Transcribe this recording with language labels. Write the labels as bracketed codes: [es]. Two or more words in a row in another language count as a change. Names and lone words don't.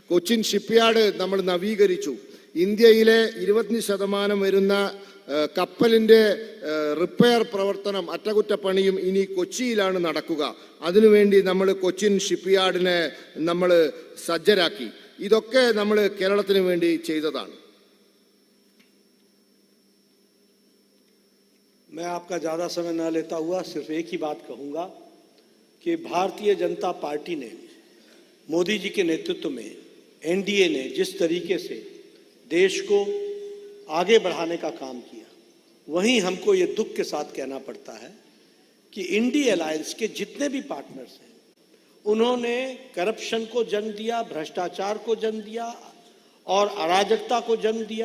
[ml] കൊച്ചിൻ ഷിപ്പ്യാർഡ് നമ്മൾ നവീകരിച്ചു. ഇന്ത്യയിലെ 25% വരുന്ന കപ്പലിൻ്റെ റിപ്പയർ പ്രവർത്തനം, അറ്റകുറ്റപ്പണിയും ഇനി കൊച്ചിയിലാണ് നടക്കുക. അതിനുവേണ്ടി നമ്മൾ കൊച്ചിൻ ഷിപ്പ്യാർഡിനെ നമ്മൾ സജ്ജരാക്കി. ഇതൊക്കെ നമ്മൾ കേരളത്തിന് വേണ്ടി ചെയ്തതാണ്. [hi] मैं आपका ज़्यादा समय न लेता हुआ सिर्फ एक ही बात कहूँगा कि भारतीय जनता पार्टी ने मोदी जी के नेतृत्व में एनडीए ने जिस तरीके से देश को आगे बढ़ाने का काम किया, वहीं हमको ये दुख के साथ कहना पड़ता है कि इंडी अलायंस के जितने भी पार्टनर्स हैं उन्होंने करप्शन को जन्म दिया, भ्रष्टाचार को जन्म दिया और अराजकता को जन्म दिया।